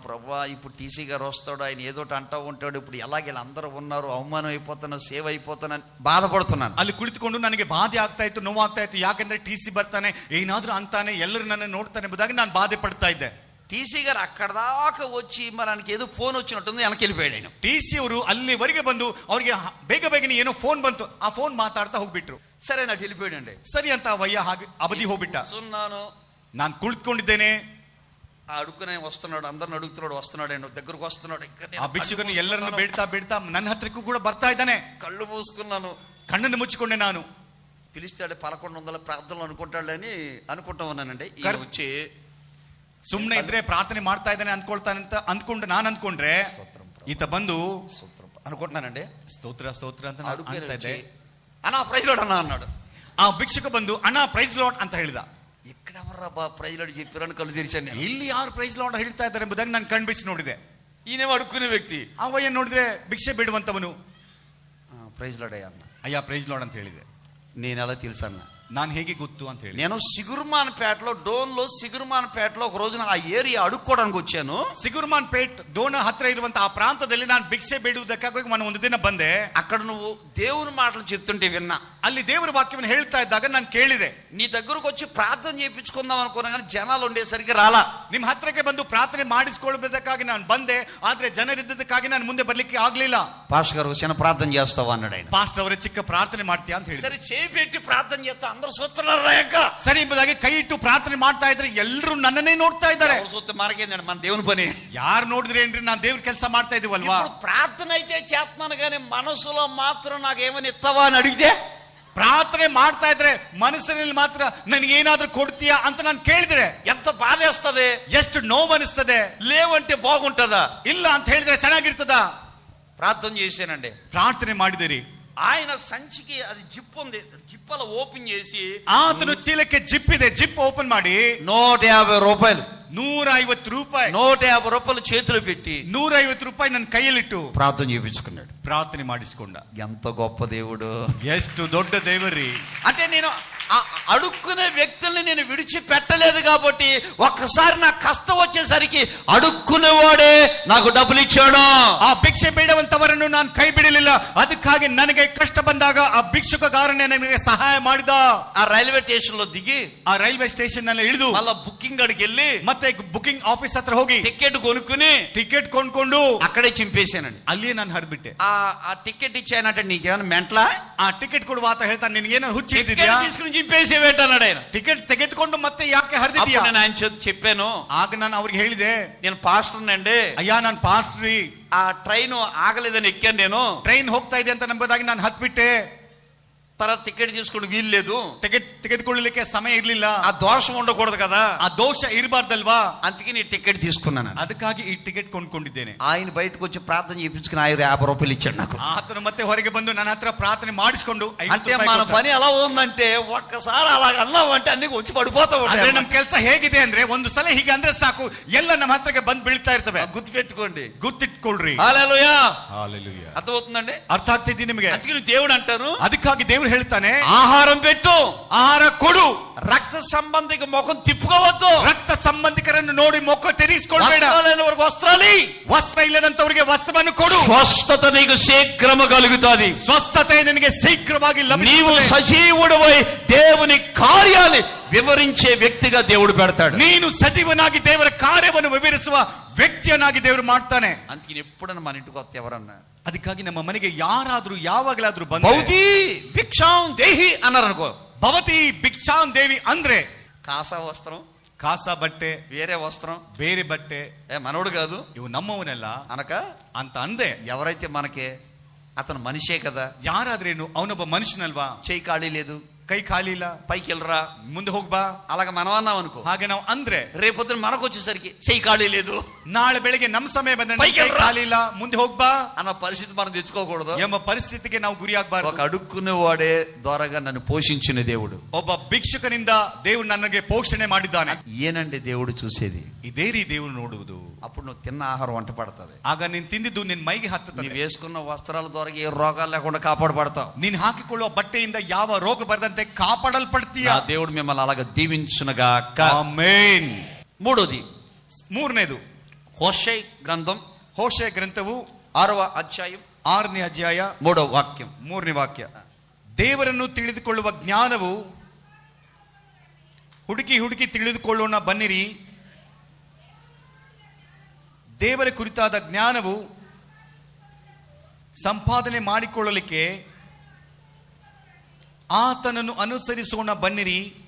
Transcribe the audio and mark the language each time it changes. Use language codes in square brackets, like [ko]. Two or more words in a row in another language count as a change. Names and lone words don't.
[te] ప్రభా ఇప్పుడు టీసీ గారు వస్తాడు, ఆయన ఏదోటి అంటూ ఉంటాడు, ఇప్పుడు ఎలాగ వీళ్ళందరూ ఉన్నారు, అవమానం అయిపోతున్నాను, సేవ్ అయిపోతానని బాధపడుతున్నాను. [kn] ಅಲ್ಲಿ ಕುಳಿತುಕೊಂಡು ನನಗೆ ಬಾಧೆ ಆಗ್ತಾ ಇತ್ತು, ನೋವಾಗ್ತಾ ಇತ್ತು. ಯಾಕೆಂದ್ರೆ ಟಿಸಿ ಬರ್ತಾನೆ, ಏನಾದ್ರೂ ಅಂತಾನೆ, ಎಲ್ಲರೂ ನನ್ನ ನೋಡ್ತಾನೆ ಎಂಬುದಾಗಿ ನಾನು ಬಾಧೆ ಪಡ್ತಾ ಇದ್ದೆ. [te] టీసీ గారు అక్కడ దాకా వచ్చి మరి ఆయనకి ఏదో ఫోన్ వచ్చినట్టుంది, వెనక్కి వెళ్ళిపోయాడు ఆయన. [kn] ಟಿಸಿ ಅವರು ಅಲ್ಲಿವರೆಗೆ ಬಂದು ಅವ್ರಿಗೆ ಬೇಗನೆ ಏನೋ ಫೋನ್ ಬಂತು, ಆ ಫೋನ್ ಮಾತಾಡ್ತಾ ಹೋಗ್ಬಿಟ್ರು. [te] సరే నాకు వెళ్ళిపోయాడండి. [kn] ಸರಿ ಅಂತ ವಯ್ಯ ಹಾಗೆ ಅವಧಿ ಹೋಗ್ಬಿಟ್ಟ. [te] సున్నాను, [kn] ನಾನು ಕುಳಿತುಕೊಂಡಿದ್ದೇನೆ. [te] ఆ అడుక్కునే వస్తున్నాడు, అందరిని అడుగుతున్నాడు, వస్తున్నాడు, ఆయన దగ్గరకు వస్తున్నాడు. [kn] ಆ ಭಿಕ್ಷುಕನು ಎಲ್ಲರನ್ನು ಬೇಡ್ತಾ ನನ್ನ ಹತ್ರಕ್ಕೂ ಕೂಡ ಬರ್ತಾ ಇದ್ದಾನೆ. [te] కళ్ళు మూసుకున్నాను, [kn] ಕಣ್ಣನ್ನು ಮುಚ್ಚಿಕೊಂಡೆ ನಾನು. [te] పిలిస్తాడు 1100 ప్రార్థనలు అనుకుంటాడని అనుకుంటా ఉన్నానండి. ఈయన వచ్చి [kn] ಸುಮ್ನೆ ಇದ್ರೆ ಪ್ರಾರ್ಥನೆ ಮಾಡ್ತಾ ಇದ್ದಾನೆ ಅನ್ಕೊಳ್ತಾನಂತ ಅಂದ್ಕೊಂಡು ನಾನು ಅಂದ್ಕೊಂಡ್ರೆ ಈತ ಬಂದು [te] అనుకుంటున్నానండి, [kn] ಸ್ತೋತ್ರ ಅಂತ ಅನ್ಕೊಳ್ತಾ ಇದ್ದೆ. [te] అన్నా [en] Praise Lord [te] అన్నా అన్నాడు. [kn] ಆ ಭಿಕ್ಷುಕ ಬಂದು ಅಣ್ಣ [en] Praise Lord [kn] ಅಂತ ಹೇಳಿದ. [te] ఎక్కడెవర్రా [en] Praise Lord [te] చెప్పారని కళ్ళు తెరిచాను. [kn] ಇಲ್ಲಿ ಯಾರು [en] Praise Lord [kn] ಹೇಳ್ತಾ ಇದ್ದಾರೆ ಎಂಬುದಾಗಿ ನಾನು ಕಣ್ಬಿಚ್ಚಿ ನೋಡಿದೆ. [te] ఈయనేమో అడుక్కునే వ్యక్తి. [kn] ಆ ವಯ್ಯ ನೋಡಿದ್ರೆ ಭಿಕ್ಷೆ ಬೇಡುವಂತವನು. [en] Praise Lord [te] అయ్యా అన్న. [kn] ಅಯ್ಯ [en] Praise Lord [kn] ಅಂತ ಹೇಳಿದೆ. [te] నేను ఎలా తెలుసు అన్న, [kn] ನಾನು ಹೇಗೆ ಗೊತ್ತು ಅಂತ ಹೇಳಿ, [te] నేను సిగురుమాన్పేటలో డోన్లో సిగురుమాన్పేటలో ఒక రోజున ఆ ఏరియా అడుక్కోవడానికి వచ్చాను. [kn] ಸಿಗುರ್ಮಾನ್ ಪೇಟ್ ಡೋನ ಹತ್ರ ಇರುವಂತಹ ಆ ಪ್ರಾಂತದಲ್ಲಿ ನಾನು ಭಿಕ್ಷೆ ಬೇಡುವುದಕ್ಕಾಗಿ ನಾನು ಒಂದು ದಿನ ಬಂದೆ. [te] అక్కడ నువ్వు దేవుని మాటలు చెప్తుంటే విన్నా. [kn] ಅಲ್ಲಿ ದೇವರ ವಾಕ್ಯವನ್ನು ಹೇಳ್ತಾ ಇದ್ದಾಗ ನಾನು ಕೇಳಿದೆ. [te] నీ దగ్గరకు వచ్చి ప్రార్థన చేయించుకుందాం అనుకున్నా కానీ జనాలు ఉండేసరికి రాలా. [kn] ನಿಮ್ಮ ಹತ್ರಕ್ಕೆ ಬಂದು ಪ್ರಾರ್ಥನೆ ಮಾಡಿಸಿಕೊಳ್ಳಬೇಕಾಗಿ ನಾನು ಬಂದೆ, ಆದ್ರೆ ಜನರಿದ್ದಕ್ಕಾಗಿ ನಾನು ಮುಂದೆ ಬರ್ಲಿಕ್ಕೆ ಆಗ್ಲಿಲ್ಲ. [te] పాస్టర్ గారు చిన్న ప్రార్థన చేస్తావా అన్నాడు ఆయన. [kn] ಪಾಸ್ಟರ್ ಅವರೇ ಚಿಕ್ಕ ಪ್ರಾರ್ಥನೆ ಮಾಡ್ತೀಯಾ ಅಂತ ಹೇಳಿ. [te] సరే చేయి పెట్టి ప్రార్థన చేస్తా, అందరూ చూస్తున్నారు రాయక. [kn] ಸರಿ ಎಂಬುದಾಗಿ ಕೈ ಇಟ್ಟು ಪ್ರಾರ್ಥನೆ ಮಾಡ್ತಾ ಇದ್ರೆ ಎಲ್ಲರೂ ನನ್ನನ್ನೇ ನೋಡ್ತಾ ಇದ್ದಾರೆ. [te] చూస్తే మనకేందండి, మన దేవుని పని. [kn] ಯಾರು ನೋಡಿದ್ರೆ ಏನ್ರಿ, ನಾನು ದೇವ್ರ ಕೆಲಸ ಮಾಡ್ತಾ ಇದೀವಲ್ವಾ. [te] ప్రార్థన అయితే చేస్తున్నాను కానీ మనసులో మాత్రం నాకేమని ఇస్తావా అని అడిగితే, [kn] ಪ್ರಾರ್ಥನೆ ಮಾಡ್ತಾ ಇದ್ರೆ ಮನಸ್ಸಿನಲ್ಲಿ ಮಾತ್ರ ನನಗೆ ಏನಾದ್ರೂ ಕೊಡ್ತೀಯಾ ಅಂತ ನಾನು ಕೇಳಿದ್ರೆ [te] ఎంత బాధేస్తది, [kn] ಎಷ್ಟು ನೋವು ಅನಿಸ್ತದೆ. [te] లేవంటే బాగుంటదా, [kn] ಇಲ್ಲ ಅಂತ ಹೇಳಿದ್ರೆ ಚೆನ್ನಾಗಿರ್ತದ. [te] ప్రార్థన చేశానండి, [kn] ಪ್ರಾರ್ಥನೆ ಮಾಡಿದಿರಿ. [te] ఆయన సంచికి అది జిప్ ఉంది, జిప్పల ఓపెన్ చేసి [kn] ಆತನು ಚೀಲಕ್ಕೆ ಜಿಪ್ ಇದೆ, [en] zip open [kn] ಮಾಡಿ [te] 150 రూపాయలు, [kn] 150 ರೂಪಾಯಿ, [te] 150 రూపాయలు చేతిలో పెట్టి [kn] 150 ರೂಪಾಯಿ ನನ್ನ ಕೈಯಲ್ಲಿಟ್ಟು [te] ప్రార్థన చేయించుకున్నాడు. [kn] ಪ್ರಾರ್ಥನೆ ಮಾಡಿಸಿಕೊಂಡ. [te] ఎంత గొప్ప దేవుడు, [kn] ಎಷ್ಟು ದೊಡ್ಡ ದೇವರಿ. [te] అంటే నేను అడుక్కునే వ్యక్తుల్ని నేను విడిచిపెట్టలేదు కాబట్టి ఒక్కసారి నాకు కష్టం వచ్చేసరికి అడుక్కునేవాడే నాకు డబ్బులు ఇచ్చాడు. [kn] ಆ ಭಿಕ್ಷೆ ಬೇಡವಂತವರನ್ನು ನಾನು ಕೈ ಬಿಡಲಿಲ್ಲ. ಅದಕ್ಕಾಗಿ ನನಗೆ ಕಷ್ಟ ಬಂದಾಗ ಆ ಭಿಕ್ಷುಕಗಾರನೇ ನನಗೆ ಸಹಾಯ ಮಾಡಿದ. [te] ఆ [en] railway station [te] లో దిగి [kn] ಆ [en] railway station [kn] ನಲ್ಲಿ ಇಳಿದು [te] మళ్ళా బుకింగ్ అడిగి వెళ్ళి [kn] ಮತ್ತೆ [en] booking office [kn] ಹತ್ರ ಹೋಗಿ [te] టికెట్ కొనుక్కుని [kn] ಟಿಕೆಟ್ ಕೊಂಡ್ಕೊಂಡು [te] అక్కడే చింపేశానండి. [kn] ಅಲ್ಲಿಯೇ ನಾನು ಹರಿದ್ಬಿಟ್ಟೆ. [te] ఆ టికెట్ ఇచ్చానంటే నీకేమైనా మెంట్లా, [kn] ಆ ಟಿಕೆಟ್ ಕೊಡುವ ಆತ ಹೇಳ್ತಾನೆ, ನಿನಗೇನೋ ಹುಚ್ಚಿದ್ಯಾ, [te] తీసుకుని చింపేసేవేటన్నాడు ఆయన. [kn] ಟಿಕೆಟ್ ತೆಗೆದುಕೊಂಡು ಮತ್ತೆ ಯಾಕೆ ಹರಿದಿದ್ಯಾ. [te] నేను ఆయన చెప్పాను, [kn] ಆಗ ನಾನು ಅವ್ರಿಗೆ ಹೇಳಿದೆ, [te] నేను పాస్టర్ అండి, [kn] ಅಯ್ಯ ನಾನು ಪಾಸ್ಟ್ರಿ, [te] ఆ ట్రైన్ ఆగలేదని ఎక్కాను, నేను [kn] ಟ್ರೈನ್ ಹೋಗ್ತಾ ಇದೆ ಅಂತ ನಂಬುದಾಗಿ ನಾನು ಹತ್ಬಿಟ್ಟೆ. [te] తర్వాత టికెట్ తీసుకుని వీల్లేదు, [kn] ಟಿಕೆಟ್ ತೆಗೆದುಕೊಳ್ಳಲಿಕ್ಕೆ ಸಮಯ ಇರ್ಲಿಲ್ಲ. [te] ఆ దోషం ఉండకూడదు కదా, [kn] ಆ ದೋಷ ಇರಬಾರ್ದಲ್ವಾ. [te] అందుకే నీ టికెట్ తీసుకున్నాను. [kn] ಅದಕ್ಕಾಗಿ ಈ ಟಿಕೆಟ್ ಕೊಂಡ್ಕೊಂಡಿದ್ದೇನೆ. [te] ఆయన బయటకు వచ్చి ప్రార్థన చేయించుకుని 50 రూపాయలు ఇచ్చాడు నాకు. [kn] ಆತನು ಮತ್ತೆ ಹೊರಗೆ ಬಂದು ನನ್ನ ಹತ್ರ ಪ್ರಾರ್ಥನೆ ಮಾಡಿಸಿಕೊಂಡು [te] అంటే మన పని ఎలా ఉందంటే ఒక్కసారి అలా అన్నామంటే అన్ని వచ్చి పడిపోతా [kn] ಆದ್ರೆ [te] ఉంటాయి. [kn] ನಮ್ ಕೆಲಸ ಹೇಗಿದೆ ಅಂದ್ರೆ ಒಂದು ಸಲ ಹೀಗೆ ಅಂದ್ರೆ ಸಾಕು, ಎಲ್ಲ ನಮ್ಮ ಹತ್ರಕ್ಕೆ ಬಂದು ಬೀಳ್ತಾ ಇರ್ತವೆ. [te] గుర్తు పెట్టుకోండి, [kn] ಗುರ್ತಿಟ್ಕೊಳ್ರಿ. [te] హల్లెలూయా, [kn] ಹಲ್ಲೆಲೂಯಾ. [te] అర్థమవుతుందండి. [kn] ಅರ್ಥ ಆಗ್ತಿದೆ ನಿಮಗೆ. [te] అందుకే నువ్వు దేవుడు అంటాను, [kn] ಅದಕ್ಕಾಗಿ ದೇವರು ಹೇಳ್ತಾನೆ, [te] ఆహారం పెట్టు, [kn] ಆಹಾರ ಕೊಡು, [te] రక్త సంబంధికి ముఖం తిప్పు తిప్పుకోవద్దు. [kn] ರಕ್ತ ಸಂಬಂಧಿಕರನ್ನು ನೋಡಿ ಮುಖ ತಿರುಗಿಸಿಕೊಳ್ಳಬೇಡ. [te] వస్త్రాలు [kn] ವಸ್ತ್ರ ಇಲ್ಲದಂತವರಿಗೆ ವಸ್ತ್ರವನ್ನು ಕೊಡು. [te] స్వస్థత నీకు శీఘ్రము కలుగుతుంది. [kn] ಸ್ವಸ್ಥತೆ ನಿನಗೆ ಶೀಘ್ರವಾಗಿ [te] నీవు [kn] ಲಭಿಸುತ್ತದೆ. [te] సజీవుడవై దేవుని కార్యాలు వివరించే వ్యక్తిగా దేవుడు పెడతాడు. [kn] ನೀನು ಸಜೀವನಾಗಿ ದೇವರ ಕಾರ್ಯವನ್ನು ವಿವರಿಸುವ ವ್ಯಕ್ತಿಯನ್ನಾಗಿ ದೇವರು ಮಾಡ್ತಾನೆ. [te] అందుకని ఎప్పుడన్నా మన ఇంటికి వస్తే ఎవరన్నా [kn] ಅದಕ್ಕಾಗಿ ನಮ್ಮ ಮನೆಗೆ ಯಾರಾದ್ರೂ ಯಾವಾಗಲಾದ್ರೂ ಬಂದು [sa] भौति भिक्षां देहि [te] అన్నారు అనుకో, [sa] भवति भिक्षां देवि [kn] ಅಂದ್ರೆ [te] కాసా వస్త్రం, [kn] ಕಾಸ ಬಟ್ಟೆ, [te] వేరే వస్త్రం, [kn] ಬೇರೆ ಬಟ್ಟೆ, [te] మనోడు కాదు [kn] ಇವು ನಮ್ಮವನೆಲ್ಲ [te] అనక [kn] ಅಂತ ಅಂದೆ. [te] ఎవరైతే మనకి అతను మనిషే కదా, [kn] ಯಾರಾದ್ರೇನು ಅವನೊಬ್ಬ ಮನುಷ್ಯನಲ್ವಾ, [te] చేయి ఖాళీ లేదు, [kn] ಕೈ ಖಾಲಿ ಇಲ್ಲ, [te] పైకి వెళ్ళరా, [kn] ಮುಂದೆ ಹೋಗ್ಬಾ, [te] అలాగ మనం అన్నాం అనుకో, [kn] ಹಾಗೆ ನಾವು ಅಂದ್ರೆ [te] రేపొద్దున మనకు వచ్చేసరికి చేయి ఖాళీ లేదు, [kn] ನಾಳೆ ಬೆಳಿಗ್ಗೆ ನಮ್ಮ ಸಮಯ ಬಂದ್ರೆ ಕೈ ಖಾಲಿ ಇಲ್ಲ, ಮುಂದೆ ಹೋಗ್ಬಾ [te] అన్న పరిస్థితి మనం తెచ్చుకోకూడదు. [kn] ಎಂಬ ಪರಿಸ್ಥಿತಿಗೆ ನಾವು ಗುರಿಯಾಗಬಾರದು. [te] ఒక అడుక్కునేవాడే ద్వారాగా నన్ను పోషించిన దేవుడు, [kn] ಒಬ್ಬ ಭಿಕ್ಷುಕನಿಂದ ದೇವರು ನನಗೆ ಪೋಷಣೆ ಮಾಡಿದ್ದಾನೆ. [te] ఏనండి దేవుడు చూసేది. [kn] ಇದೇ ರೀತಿ ದೇವರು ನೋಡುವುದು. [te] అప్పుడు నువ్వు తిన్న ఆహారం వంట పడుతుంది, [kn] ಆಗ ನೀನ್ ತಿಂದಿದ್ದು ನಿನ್ ಮೈಗೆ ಹತ್ತುತ್ತದೆ. [te] నువ్వు వేసుకున్న వస్త్రాల ద్వారా ఏ రోగాలు లేకుండా కాపాడబడతావు. [kn] ನೀನ್ ಹಾಕಿಕೊಳ್ಳುವ ಬಟ್ಟೆಯಿಂದ ಯಾವ ರೋಗ ಬರದಂತೆ ಕಾಪಾಡಲ್ಪಡ್ತೀಯ. [te] దేవుడు మిమ్మల్ని అలాగ దీవించునుగాక. [kn] ಆಮೆನ್. [te] మూడోది, [kn] ಮೂರನೇದು [te] హోషేయ గ్రంథం [kn] ಹೋಶೇಯ ಗ್ರಂಥವು [te] 6వ అధ్యాయం [kn] 6ನೇ ಅಧ್ಯಾಯ [te] 3వ వాక్యం. [kn] 3ನೇ ವಾಕ್ಯ. ದೇವರನ್ನು ತಿಳಿದುಕೊಳ್ಳುವ ಜ್ಞಾನವು ಹುಡುಕಿ ಹುಡುಕಿ ತಿಳಿದುಕೊಳ್ಳೋಣ ಬನ್ನಿರಿ. ದೇವರ ಕುರಿತಾದ ಜ್ಞಾನವು ಸಂಪಾದನೆ ಮಾಡಿಕೊಳ್ಳಲಿಕ್ಕೆ ಆತನನ್ನು ಅನುಸರಿಸೋಣ ಬನ್ನಿರಿ.